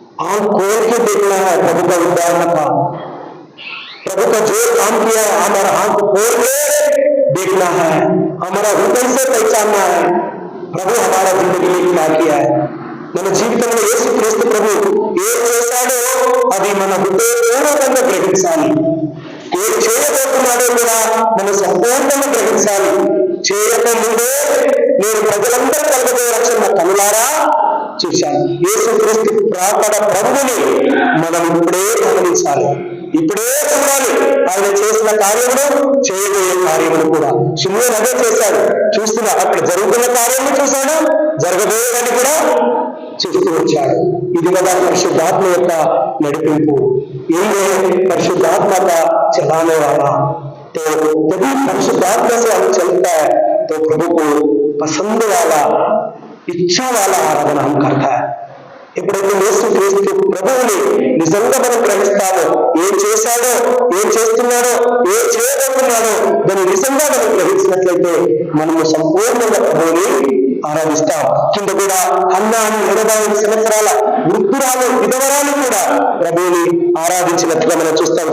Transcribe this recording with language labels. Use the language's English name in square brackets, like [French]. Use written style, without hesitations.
[Hindi] आंख खोल के देखना है प्रभु का उद्धारण का, प्रभु का जो काम किया है हमारा आंख खोल के देखना है, हमारा हृदय से पहचानना है प्रभु हमारा जिंदगी में क्या किया है। [Telugu] మన జీవితంలో యేసుక్రీస్తు ప్రభు ఏం చేశాడో అది మన హృదయపూర్వకంగా గ్రహించాలి, ఏం చేయబోతున్నాడో కూడా మనం సంపూర్ణంగా గ్రహించాలి। చేయకముందే నేను ప్రజలందరూ కలగబోయే రక్షణ కనులారా చూశాను। యేసుక్రీస్తు ప్రాపడ ప్రభువుని మనం ఇప్పుడే గమనించాలి, ఇప్పుడే చూడాలి। ఆయన చేసిన కార్యములు, చేయబోయే కార్యములు కూడా సిలువలో అదే చేశాడు, చూస్తున్నా అక్కడ జరుగుతున్న కార్యములు చూశాడు, జరగబోయేదని కూడా చూస్తూ వచ్చాడు। ఇది కదా పరిశుద్ధాత్మ యొక్క నడిపింపు। [Hindi] ये परिशुद्धात्मा का चलाने वाला, तो जब परिशुद्धात्मा से हम चलता है तो प्रभु को पसंद वाला, इच्छा वाला आराधना हम करता है। [Telugu] ఎప్పుడైతే యేసుక్రీస్తు ప్రభువుని నిజంగా మనం గ్రహిస్తామో, ఏం చేశాడో, ఏం చేస్తున్నాడో, ఏం చేయబోతున్నాడో దాన్ని నిజంగా మనం గ్రహించినట్లయితే మనము సంపూర్ణంగా ప్రభువుని ఆరాధిస్తాం। కింద కూడా అన్న 85 సంవత్సరాల వృద్ధురాలు విధవరాలు కూడా ప్రభువుని ఆరాధించినట్టుగా మనం చూస్తాం।